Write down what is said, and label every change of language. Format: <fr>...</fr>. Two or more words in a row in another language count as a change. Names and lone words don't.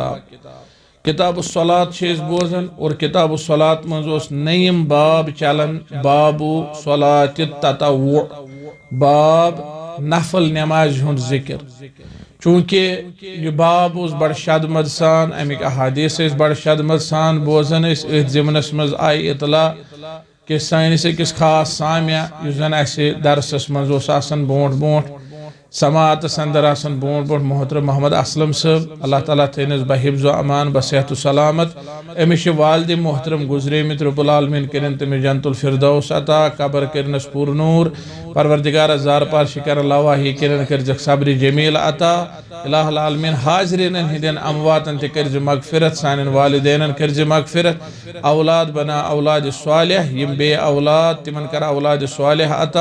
<ks>किताब सलात बोजन और किताब सलात मज नयम बाब चलन बाबू सलात ततव्वु बाब नफल नमाज हुंद जिक्र। चूँकि यह बाब बड़ शदमत सान अमिक अहादीस बड़ शदमत सान बोजन ज़िमनस मज आई इतला कि सानिस अकिस खास सामिया युस जन असे दरसस मज आसन बोट बोट समात अंदर आसन बोट बोट मोहतरम मोहम्मद असलम साहब अल्लाह ताला थैनस बहिफ्ज़ व अमान बसेहत सलामत। अमिश वालिद मोहतरम गुजरेमित रब्बुल आलमीन करिन तमिस जन्नतुल फिरदौस अता कबर करनस पुर नूर। परवरदिगार ज़ार पारशी कर लवाही करिन कर सब्र जमील अता। इलाहुल आलमीन हाज़रीन हिंदन अमवातन ते कर मगफिरत सानन वालिदैन कर मगफिरत। औलाद बना औलाद सालिह यम बे औलाद तिमन कर औलाद सालिह अता।</ks>